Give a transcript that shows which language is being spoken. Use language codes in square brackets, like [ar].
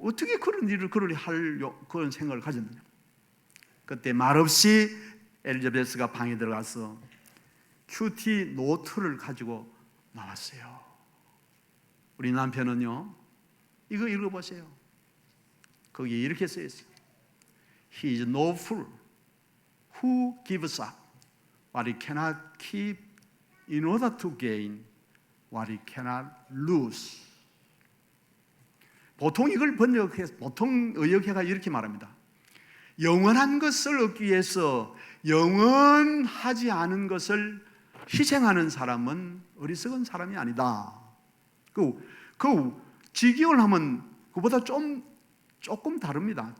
[ko] 어떻게 그런 일을 그런 생각을 가졌느냐. 그때 말없이 엘리자베스가 방에 들어가서 큐티 노트를 가지고 나왔어요. 우리 남편은요, 이거 읽어보세요. 거기에 이렇게 쓰여 있어요. [en] He is no fool who gives up What he cannot keep in order to gain what he cannot lose. [ko] 보통 이걸 번역해서 보통 의역해가 이렇게 말합니다. 영원한 것을 얻기 위해서 영원하지 않은 것을 희생하는 사람은 어리석은 사람이 아니다. 그 직역을 하면 그보다 조금 다릅니다.